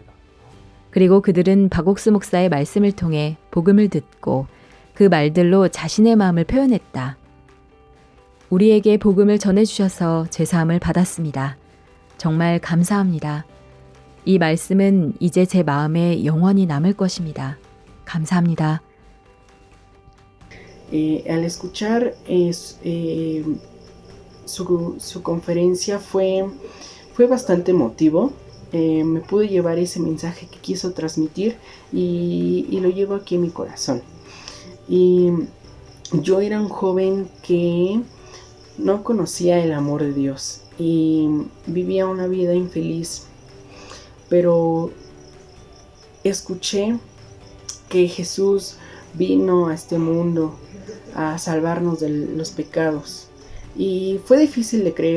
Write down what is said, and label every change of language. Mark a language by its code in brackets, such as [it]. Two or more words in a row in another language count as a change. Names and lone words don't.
[ko] 그리고 그들은 박옥수 목사의 말씀을 통해 복음을 듣고 그 말들로 자신의 마음을 표현했다. 우리에게 복음을 전해주셔서 제사함을 받았습니다. 정말 감사합니다. 이 말씀은 이제 제 마음에 영원히 남을 것입니다. 감사합니다. [es] Al escuchar su conferencia fue bastante emotivo. Me pude llevar ese mensaje que quiso transmitir y lo llevo aquí en mi corazón. Y yo era un joven que no conocía el amor de Dios y vivía una vida infeliz, pero escuché que Jesús vino a este mundo a salvarnos de los pecados y fue difícil de creer.